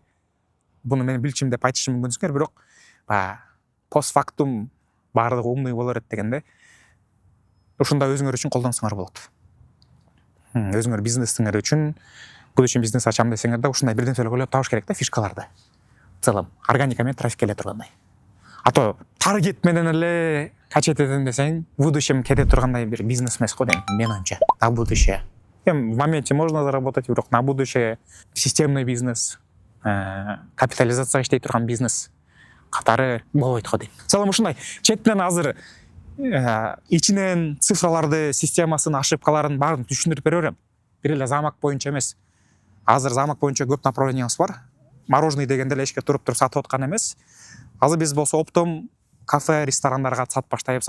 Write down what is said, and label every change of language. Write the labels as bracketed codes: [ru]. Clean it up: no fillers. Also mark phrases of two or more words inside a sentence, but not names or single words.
[ky] Буну мен билчим деп айтышым мүмкүнсүңөр, бирок постфактум баардыгы умный боло берет дегенде. Ушундай өзүңөр үчүн колдонсоңор болот. Өзүңөр бизнесиңер үчүн, бул үчүн бизнес ачам десеңер да ушундай бир нерселер ойлоп табыш керек да, фишкаларды. [ru] В целом [ky] органика менен трафик келе тургандай. [ru] А то [ky] таргет менен эле качет этем десең, [ru] в будущем [ky] кете тургандай бир бизнес эмес го дейм, мен оюмча. [ru] На будущее. В моменте можно заработать, бирок на будущее системный бизнес, капитализация [ky] иштей турган бизнес катары болбойт го дейм. [ru] В целом [ky] ушундай четтен азыр ичинен цифраларды, системасын, ошибкаларын баарын түшүндүрүп бере берем. Бир эле замок боюнча эмес. Азыр замок боюнча көп направлениябыз бар. Мороженый дегенде эле эшикке туруп сатып аткан эмес. Азыр биз болсо оптом кафе, ресторандарга сатып баштайбыз.